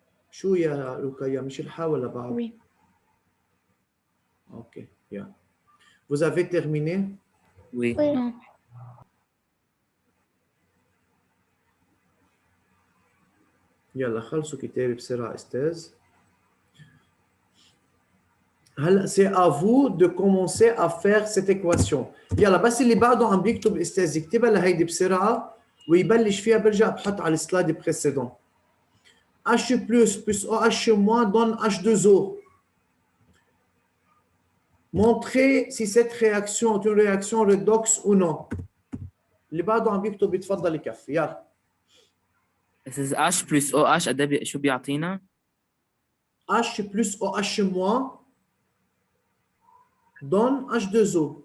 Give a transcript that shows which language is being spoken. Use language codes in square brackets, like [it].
[ar] شو يا روكايا، مش الحا ولا بعض؟ [fr] oui. Ok, bien. Vous avez terminé? Oui. Non. [ar] يلا خلصوا كتابي بسرعة استاذ. [fr] هلا c'est à vous de commencer à faire cette équation. [ar] يلا بس اللي بعده عم بيكتب الاستاذ يكتبها لهيدي بسرعة ويبلش فيها، برجع بحط على السلايد بريسيدون. [fr] H plus OH moins donne H2O. Montrez si cette réaction est une réaction redox ou non. [ar] اللي بعده عم بيكتب يتفضل يكفي يلا. استاذ H plus OH قد شو بيعطينا؟ [fr] H plus OH moins donne H2O.